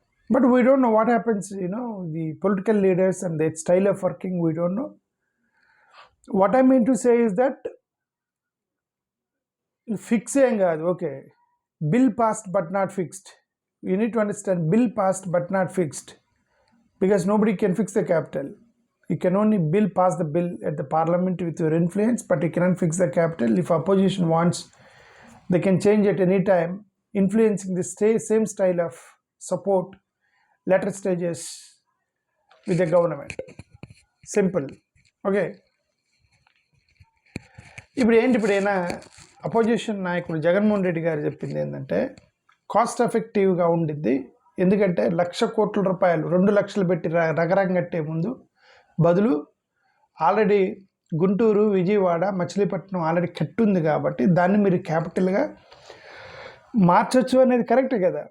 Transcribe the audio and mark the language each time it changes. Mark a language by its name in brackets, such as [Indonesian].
[English] But we don't know what happens, the political leaders and they style of working, we don't know. What I mean to say is that fix [Telugu] ఏం కాదు. [English] Okay, bill passed but not fixed. You need to understand, bill passed but not fixed, because nobody can fix the capital. You can only pass the bill at the parliament with your influence, but you cannot fix the capital. If opposition wants, they can change at any time, influencing the same style of support later stages with the government. Simple. Okay. [Telugu] ఇప్పుడైనా opposition నాయకుడు జగన్మోహన్ రెడ్డి గారు చెప్పింది ఏంటంటే cost ఎఫెక్టివ్గా ఉండిద్ది. ఎందుకంటే 1,00,000 కోట్ల రూపాయలు 2 లక్షలు పెట్టి రగరం కట్టే ముందు బదులు ఆల్రెడీ గుంటూరు, విజయవాడ, మచిలీపట్నం ఆల్రెడీ కట్టుంది కాబట్టి దాన్ని మీరు క్యాపిటల్గా మార్చచ్చు అనేది కరెక్ట్ కదా.